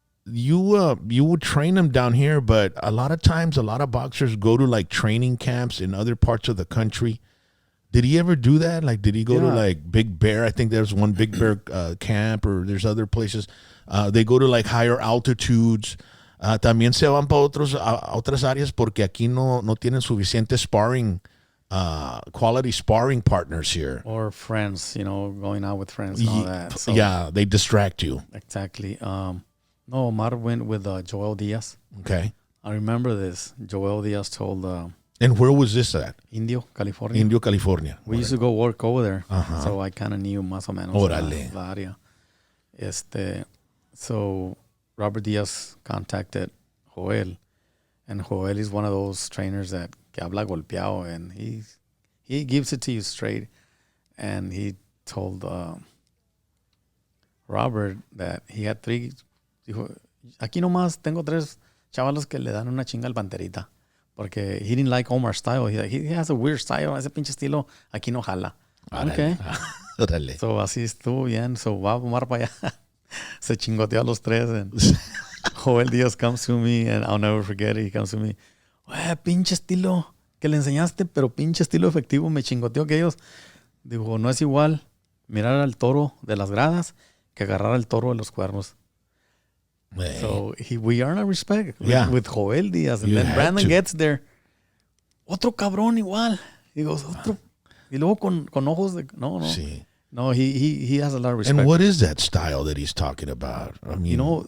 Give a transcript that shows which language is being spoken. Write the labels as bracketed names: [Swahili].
[English] You would train him down here, but a lot of times, a lot of boxers go to like training camps in other parts of the country. Did he ever do that? Like, did he go to like Big Bear? I think there's one Big Bear camp, or there's other places. They go to like higher altitudes. [Spanish] También se van para otras áreas porque aquí no tienen suficiente sparring, [English] quality sparring partners here. Or friends, going out with friends and all that. So, yeah, they distract you. Exactly. No, Omar went with Joel Diaz. Okay. I remember this. Joel Diaz told... and where was this at? Indio, California. We used to go work over there. Uh-huh. So I kind of knew [Spanish] más o menos la área. [English] So Robert Diaz contacted Joel. And Joel is one of those trainers that [Spanish] habla golpeado. [English] And he gives it to you straight. And he told Robert that he had 3... [Spanish] Dijo, aquí nomás tengo 3 chavalos que le dan una chinga al Panterita. [English] Porque he didn't like Omar's style. He has a weird style. [Spanish] Ese pinche estilo aquí no jala. Okay. So así estuvo bien. So va Omar para allá. Se chingoteó a los 3. [English] And Joel Diaz comes to me, and I'll never forget it. He comes to me. [Spanish] Pinche estilo que le enseñaste, pero pinche estilo efectivo. Me chingoteó que ellos. Digo, no es igual mirar al toro de las gradas que agarrar al toro de los cuernos. [English] Man. So we earn a respect with Joel Diaz. And then Brandon gets there. [Spanish] Otro cabrón igual. Digo, otro. Y luego con ojos de... No. Sí. [English] No, he has a lot of respect. And what is that style that he's talking about? I mean...